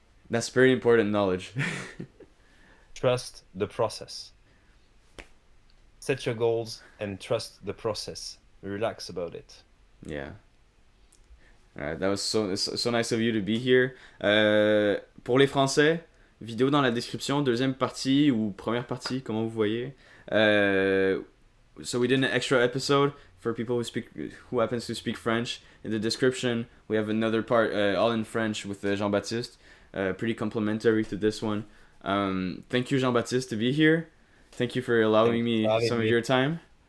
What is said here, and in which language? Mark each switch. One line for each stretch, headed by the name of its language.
English: That's very important knowledge. Trust the process. Set your goals and trust the process. Relax about it. Yeah. Alright, that was so nice of you to be here.
French: Pour les Français, vidéo dans la description, deuxième partie ou première partie, comment vous voyez.
English: So we did an extra episode for people who happens to speak French. In the description, we have another part all in French with Jean-Baptiste. Pretty complimentary to this one. Thank you, Jean-Baptiste, to be here. Thank you for allowing me some of your time.